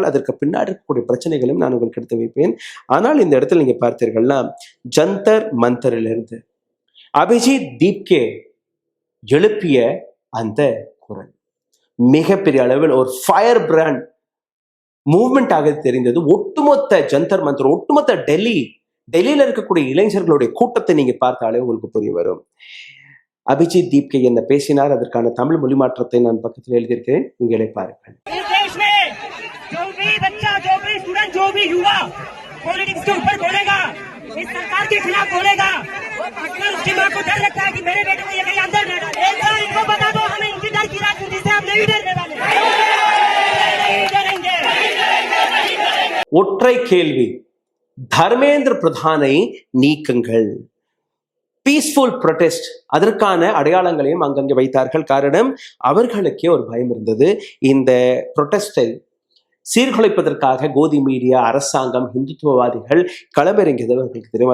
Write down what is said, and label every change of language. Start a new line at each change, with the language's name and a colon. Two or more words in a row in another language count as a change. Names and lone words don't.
Tamil: அதற்கு பின்னாடி இருக்கக்கூடிய பிரச்சனைகளையும் நான் உங்களுக்கு எடுத்து வைப்பேன். ஆனால் இந்த இடத்துல நீங்க பார்த்தீர்கள்னா ஜந்தர் மந்தரிலிருந்து அபிஜித் தீப்கே எழுப்பிய அந்த குரல் மிகப்பெரிய அளவில் ஒரு
English: fire brand movement
Tamil: ஆக தெரிந்தது. ஒட்டுமொத்த ஜந்தர் மந்தர், ஒட்டுமொத்த டெல்லி டெல்லியில இருக்கக்கூடிய இளைஞர்களுடைய கூட்டத்தை நீங்க பார்த்தாலே உங்களுக்கு புரிய வரும். அபிஜித் தீப்கே என்ன பேசினார், அதற்கான தமிழ் மொழிமாற்றத்தை நான் பக்கத்தில் எழுதியிருக்கிறேன், நீங்களே பாருங்கள்.
Hindi: पॉलिटिक्स के ऊपर बोलेगा, इस सरकार के खिलाफ बोलेगा, अगर उसकी माँ को डर लगता है कि मेरे बेटे को ये कहीं अंदर न डाले, एक बार इनको बता दो हमें इनकी डर की राजनीति से हम नहीं डरने वाले, नहीं डरेंगे।
Tamil: ஒற்றை கேள்வி, தர்மேந்திர பிரதானை நீக்குங்கள்.
English: peaceful protest,
Tamil: அதற்கான அடையாளங்களையும் அங்கங்கே வைத்தார்கள். காரணம், அவர்களுக்கே ஒரு பயம் இருந்தது. இந்த ப்ரொடெஸ்டை சீர்குலைப்பதற்காக கோதி மீடியா, அரசாங்கம், இந்துத்துவவாதிகள் களமிறங்கியது அவர்களுக்கு தெரியும்.